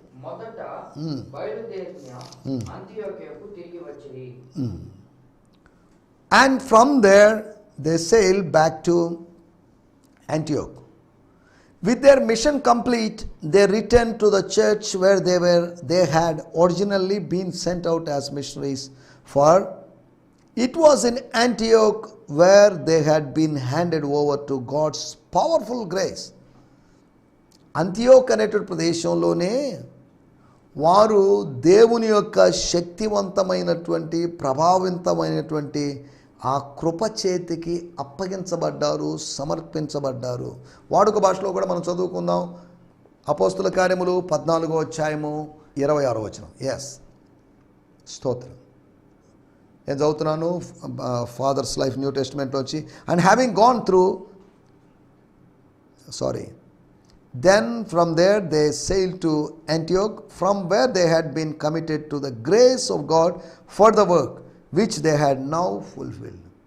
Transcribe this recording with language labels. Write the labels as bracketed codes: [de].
[te] మొదట బయలుదేరిన అంతియోకియకు తిరిగి వచ్చిరి. [en] And from there they sailed back to Antioch. With their mission complete, they returned to the church where they had originally been sent out as missionaries, for it was in Antioch where they had been handed over to God's powerful grace. [te] అంతియోక్ అనేటువంటి ప్రదేశంలోనే వారు దేవుని యొక్క శక్తివంతమైనటువంటి ప్రభావితమైనటువంటి ఆ కృప చేతికి అప్పగించబడ్డారు, సమర్పించబడ్డారు. వాడుక భాషలో కూడా మనం చదువుకుందాం. అపోస్తుల కార్యములు 14వ అధ్యాయము 26వ వచనం. ఎస్, స్తోత్రం. నేను చదువుతున్నాను ఫాదర్స్ లైఫ్ న్యూ టెస్టిమెంట్లో వచ్చి. [en] And having gone through Then from there they sailed to Antioch, from where they had been committed to the grace of God for the work which they had now fulfilled.